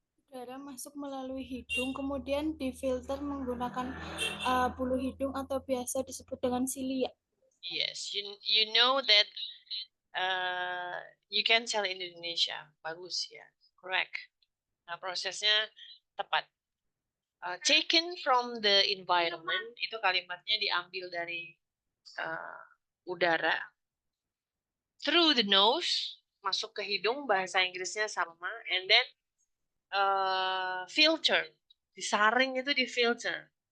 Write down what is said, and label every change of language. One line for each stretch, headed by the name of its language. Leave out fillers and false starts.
Indonesian: Udara masuk melalui hidung, kemudian difilter menggunakan bulu hidung atau biasa disebut dengan silia.
English: Yes, you know that you can tell in Indonesia.
Indonesian: Bagus ya,
English: correct.
Indonesian: Nah, prosesnya tepat.
English: Taken from the environment,
Indonesian: itu kalimatnya diambil dari udara.
English: Through the nose,
Indonesian: masuk ke hidung, bahasa Inggrisnya sama.
English: And then filter,
Indonesian: disaring itu di filter.